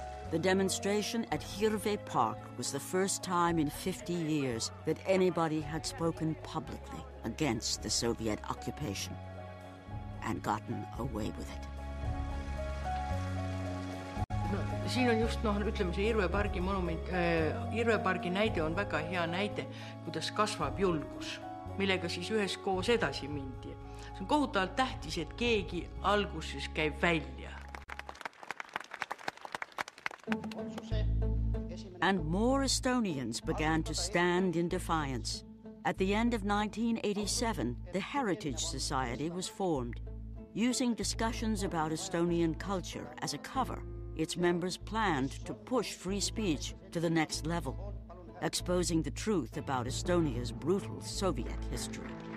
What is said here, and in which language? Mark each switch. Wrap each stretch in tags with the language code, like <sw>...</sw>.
<en>The demonstration at Hirve Park was the first time in 50 years that anybody had spoken publicly against the Soviet occupation and gotten away with it.</en> <et>No, siin on just, ütleme, see Hirve pargi monument, Hirve pargi näide on väga hea näide, kuidas kasvab julgus, millega siis üheskoos edasi mindi. See on kohutavalt tähtis, et keegi alguses käib välja.</et> <en>And more Estonians began to stand in defiance. At the end of 1987, the Heritage Society was formed. Using discussions about Estonian culture as a cover, its members planned to push free speech to the next level, exposing the truth about Estonia's brutal Soviet history.</en>